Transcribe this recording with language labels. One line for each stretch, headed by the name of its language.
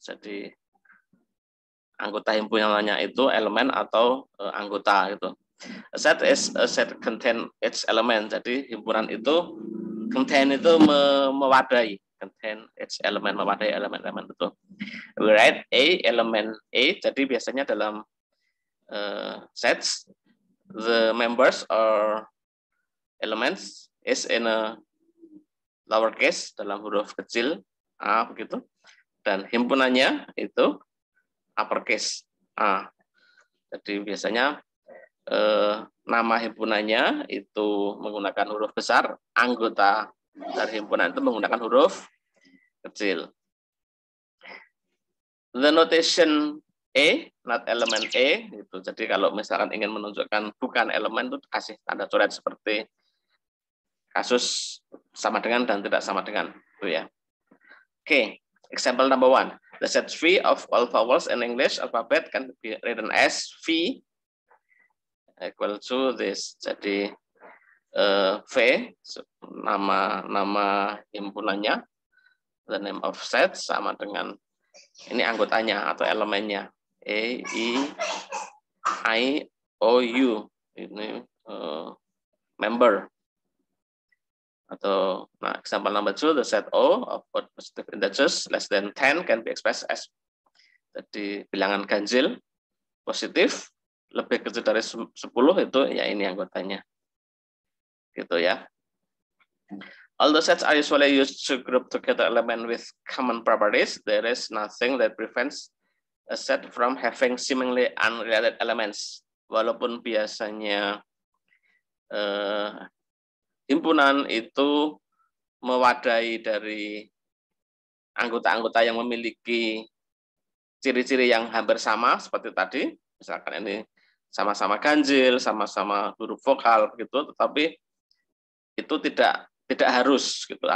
Indonesian: Jadi anggota himpunannya itu elemen atau anggota gitu.
English: A set is a set contain its element.
Indonesian: Jadi himpunan itu contain itu mewadahi,
English: contain its element,
Indonesian: mewadahi elemen-elemen itu.
English: We write A,
Indonesian: elemen A. Jadi biasanya dalam
English: sets the members or elements is in a lowercase,
Indonesian: dalam huruf kecil A begitu, dan himpunannya itu uppercase A. Jadi biasanya nama himpunannya itu menggunakan huruf besar, anggota dari himpunan itu menggunakan huruf kecil.
English: The notation A, not element A, itu.
Indonesian: Jadi kalau misalkan ingin menunjukkan bukan elemen itu kasih tanda coret seperti kasus sama dengan dan tidak sama dengan, itu ya.
English: Okay, example number 1. The set V of all vowels in English alphabet can be written as V equal to this.
Indonesian: Jadi V nama himpunannya,
English: the name of set
Indonesian: sama dengan ini anggotanya atau elemennya, A, E, I, O, U, ini member. Atau nah,
English: example number 2, the set O of both positive integers less than 10 can be expressed as,
Indonesian: jadi bilangan ganjil positif lebih kecil dari 10 itu ya ini anggotanya. Gitu ya.
English: Although sets are usually used to group together elements with common properties, there is nothing that prevents a set from having seemingly unrelated elements.
Indonesian: Walaupun biasanya himpunan itu mewadahi dari anggota-anggota yang memiliki ciri-ciri yang hampir sama seperti tadi, misalkan ini sama-sama ganjil, sama-sama huruf vokal begitu, tetapi itu tidak harus gitu.